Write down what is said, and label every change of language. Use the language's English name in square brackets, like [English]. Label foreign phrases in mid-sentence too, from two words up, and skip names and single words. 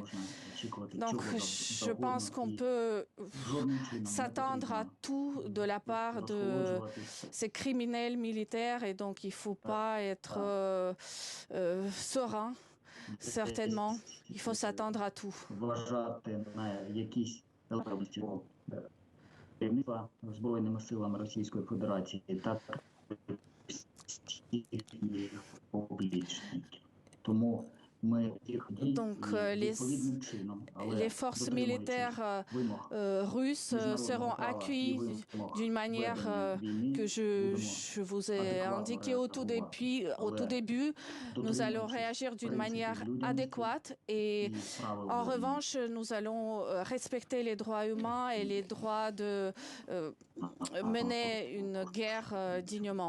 [French] Donc je pense qu'on peut s'attendre à tout de la part de ces criminels militaires et donc il faut pas être serein, certainement. Il faut s'attendre à tout. [Ukrainian] Збройними силами Російської Федерації, так і публічні. Тому [French] donc les forces militaires russes seront accueillies d'une manière que je vous ai indiqué au tout début. Nous allons réagir d'une manière adéquate et en revanche, nous allons respecter les droits humains et les droits de mener une guerre dignement.